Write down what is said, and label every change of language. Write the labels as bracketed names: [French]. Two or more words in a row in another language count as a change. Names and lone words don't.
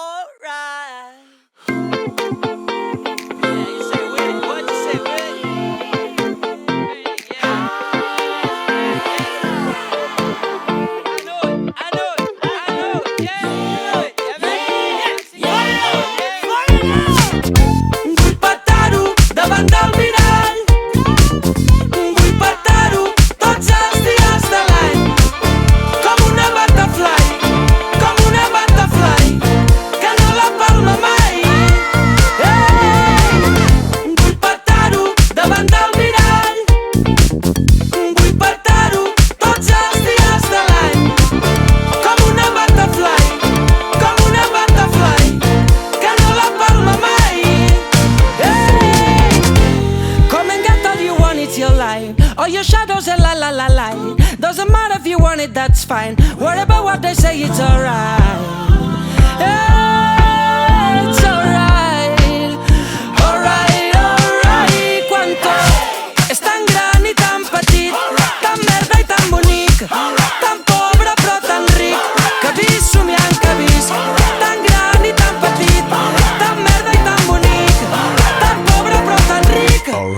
[English] alright. Yeah, you say with it. What you say with it? Yeah. I know it. I know it. I know it. Yeah, you know it. Yeah, man. [Catalan] Vull petar-ho davant del mirall. Vull petar-ho tots els dies de l'any. Com una butterfly, com una butterfly, que no la palma mai. Vull petar-ho davant del mirall. Vull petar-ho tots els dies de l'any. Com una butterfly, que no la palma mai. [English] Come and get all you want, it's your life. All your shadows and la la la la. Doesn't matter if you want it, that's fine. Worry about what they say, it's alright. It's alright. Alright, alright. [Catalan] Quan tot és tan gran i tan petit, tan merda i tan bonic, tan pobre però tan ric, que visc somiant que visc. Tan gran i tan petit, tan merda i tan bonic, tan pobre però tan ric.